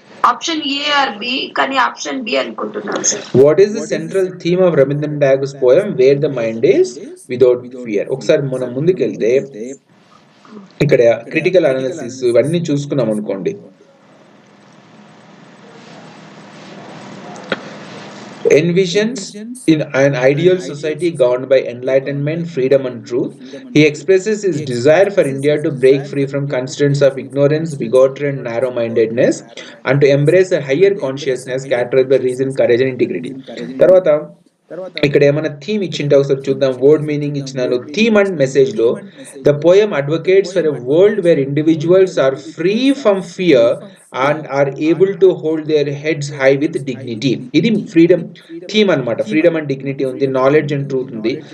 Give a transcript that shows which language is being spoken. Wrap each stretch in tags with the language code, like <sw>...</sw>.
<en>Option A or B, కానీ option B</en> <te>అనుకుంటున్నాను sir.</te> <en>What is the central theme of Rabindranath Tagore's poem Where the Mind is Without Fear?</en> <te>ఒకసారి మనం ముందుకెళ్తే ఇక్కడ critical analysis ఇవన్నీ చూసుకున్నాం అనుకోండి.</te> <en>Envisions in an ideal society governed by enlightenment, freedom and truth. He expresses his desire for India to break free from constraints of ignorance, bigotry and narrow-mindedness and to embrace a higher consciousness characterized by reason, courage and integrity.</en> <te>తర్వాత ఇక్కడ ఏమైనా theme ఇచ్చింటే ఒకసారి చూద్దాం. Word meaning ఇచ్చినాను.</te> <en>Theme and message లో the poem advocates for a world where individuals are free from fear and are able to hold their heads high with dignity. ఇది freedom theme అనమాట. Freedom and dignity ఉంది, knowledge and truth ఉంది.</en>